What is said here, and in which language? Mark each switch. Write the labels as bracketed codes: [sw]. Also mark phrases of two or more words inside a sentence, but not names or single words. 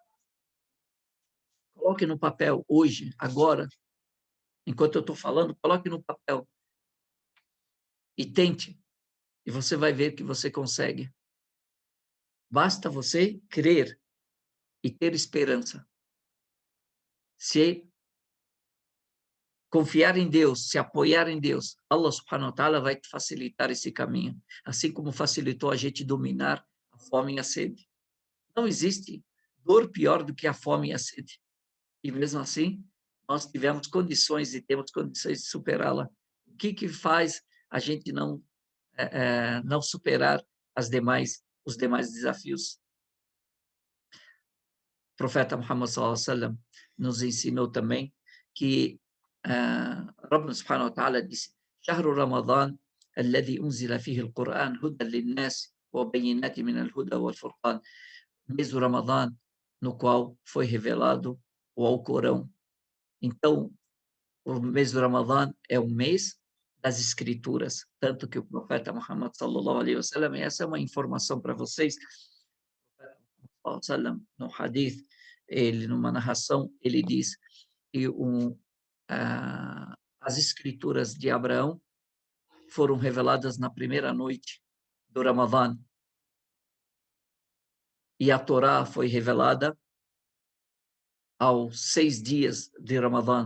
[pt] Coloque no papel hoje, agora, enquanto eu estou falando, coloque no papel e tente. E você vai ver que você consegue. Basta você crer e ter esperança. Se confiar em Deus, se apoiar em Deus, [ar] الله سبحانه وتعالى [pt] vai te facilitar esse caminho. Assim como facilitou a gente dominar a fome e a sede. Não existe dor pior do que a fome e a sede. E mesmo assim, nós tivemos condições e temos condições de superá-la. O que faz a gente não superar os demais desafios? O profeta Muhammad [ar] صلى الله عليه وسلم [pt] nos ensinou também que [ar] ربنا سبحانه وتعالى disse: "شهر رمضان الذي أنزل فيه القرآن هدى للناس وبينات من الهدى والفرقان." [pt] Mês do Ramadã, no qual foi revelado o Alcorão. Então, o mês do Ramadã é o mês das escrituras, tanto que o profeta Muhammad [ar] صلى الله عليه وسلم, [pt] e essa é uma informação para vocês, no hadith, numa narração, ele diz que as escrituras de Abraão foram reveladas na primeira noite do Ramadã, e a Torá foi revelada aos 6 dias de Ramadã.